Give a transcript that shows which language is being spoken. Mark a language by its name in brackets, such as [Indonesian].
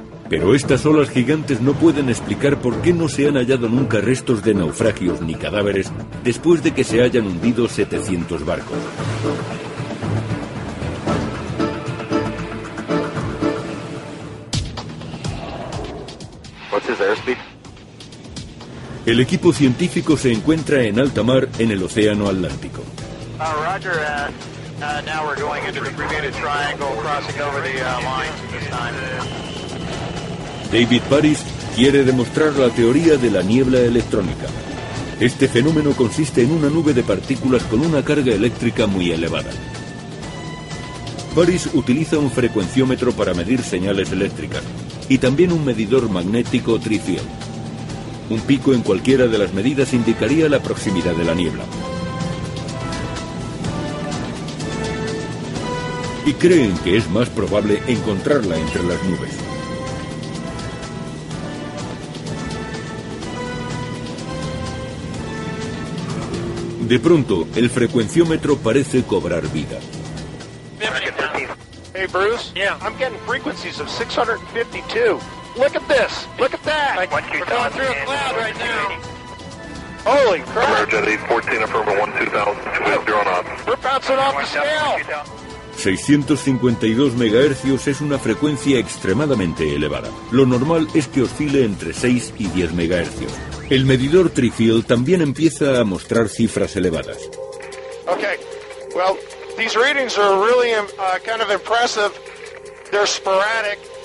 [Spanish] Pero estas olas gigantes no pueden explicar por qué no se han hallado nunca restos de naufragios ni cadáveres después de que se hayan hundido 700 barcos. El equipo científico se encuentra en alta mar en el Océano Atlántico. [English] Roger, now we're going into the abbreviated triangle, crossing over the lines at this time. [Spanish] David Paris quiere demostrar la teoría de la niebla electrónica. Este fenómeno consiste en una nube de partículas con una carga eléctrica muy elevada. Paris utiliza un frecuenciómetro para medir señales eléctricas y también un medidor magnético trifield. Un pico en cualquiera de las medidas indicaría la proximidad de la niebla. Y creen que es más probable encontrarla entre las nubes. De pronto, el frecuenciómetro parece cobrar vida. [English] Hey Bruce, yeah. I'm getting frequencies of 652. Look at this. Look at that. We're going through a cloud right now. Holy crap. Emergency 14 affirmative 12000. We're bouncing off the scale. [Spanish] 652 MHz es una frecuencia extremadamente elevada. Lo normal es que oscile entre 6 y 10 MHz. El medidor Trifield también empieza a mostrar cifras elevadas. [English] Okay. Well, these readings are really kind of impressive. They're sporadic.